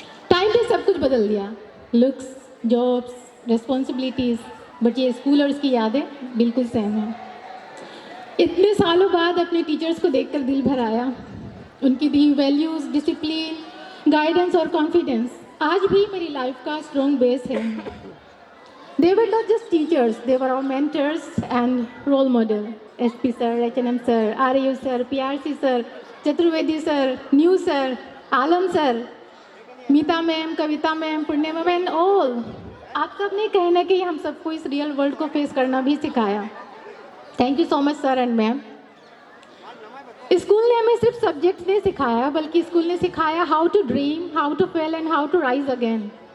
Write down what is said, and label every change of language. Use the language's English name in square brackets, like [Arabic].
[Hindi] Time ने सब कुछ बदल दिया, लुक्स, जॉब्स, रिस्पॉन्सिबिलिटीज़, बट ये स्कूल और इसकी यादें बिल्कुल सेम हैं। इतने सालों बाद अपने टीचर्स को देखकर दिल भर आया। उनकी दी वैल्यूज़, डिसिप्लिन, गाइडेंस और कॉन्फिडेंस आज भी मेरी लाइफ का स्ट्रॉन्ग बेस है। [English] They were not just teachers, they were our mentors and role model. [Hindi] SP sir, HNM sir, RAU sir, PRC sir, Chaturvedi sir, New sir, Alam sir, Meeta ma'am, Kavita ma'am, Purnima ma'am, all आप सब ने कहीं ना कहीं हम सबको इस real world को फेस करना भी सिखाया। [English] Thank you so much sir and ma'am. [Hindi] School ने हमें सिर्फ सब्जेक्ट्स नहीं सिखाया, बल्कि स्कूल ने सिखाया [English] How to dream, how to fail and how to rise again.